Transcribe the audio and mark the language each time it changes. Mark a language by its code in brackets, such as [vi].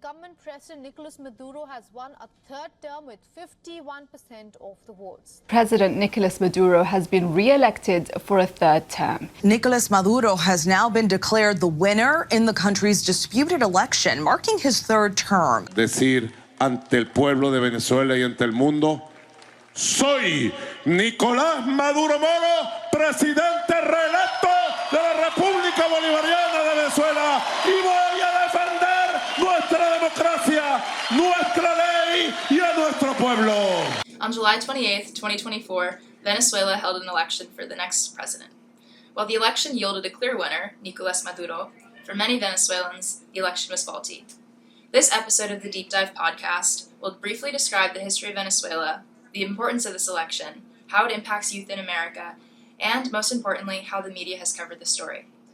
[en] incumbent President Nicolas Maduro has won a third term with 51% of the votes. President Nicolas Maduro has been re-elected for a third term. Nicolas Maduro has now been declared the winner in the country's disputed election, marking his third term. [es] Decir ante el pueblo de Venezuela y ante el mundo, soy Nicolás Maduro Moro, presidente reelecto de la República Bolivariana de Venezuela, y voy a defender nuestra democracia, nuestra ley y a nuestro pueblo. [en] On July 28, 2024, Venezuela held an election for the next president. While the election yielded a clear winner, Nicolás Maduro, for many Venezuelans, the election was faulty. This episode of the Deep Dive podcast will briefly describe the history of Venezuela, the importance of this election, how it impacts youth in America, and, most importantly, how the media has covered the story.